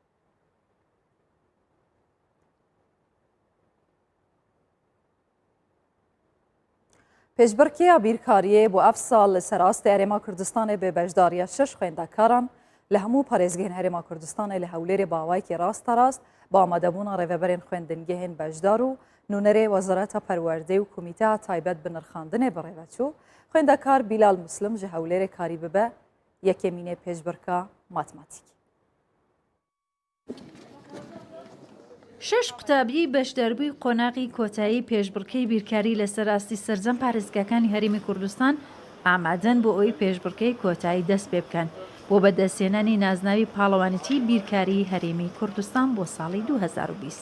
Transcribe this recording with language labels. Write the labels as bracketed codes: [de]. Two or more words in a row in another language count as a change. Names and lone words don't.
[ku] Pêşbirkiya bîrkariyê bu ev sal li serastê Herêma Kurdistanê bi bejdariya 6 xwendekaran li hemû parêzgehên Herêma Kurdistanê li hewlêrê bawayekî rastarast bi amadebûna rêveberên xwendingehên bejdar û nûnerê Wezareta Perwerdê û Komîteya Taybet bi nirxandinê bi rêveçû xwendekar Bilal Muslim ji hewlêrê karî bibe yekemînê pêşbirka matematik. [ckb] شش قوتابی بەشدەربووی قۆناغی کۆتایی پێشبڕکەی بیرکاری لەسەر ئاستی سەرجەم پارێزگاکانی هەرێمی کوردستان ئامادەن بۆ ئەوەی پێشبڕکەی کۆتایی دەست پێ بکەن بۆ بەدەستێنانی نازناوی پاڵەوانیتی بیرکاری هەرێمی کوردستان بۆ ساڵی 2020.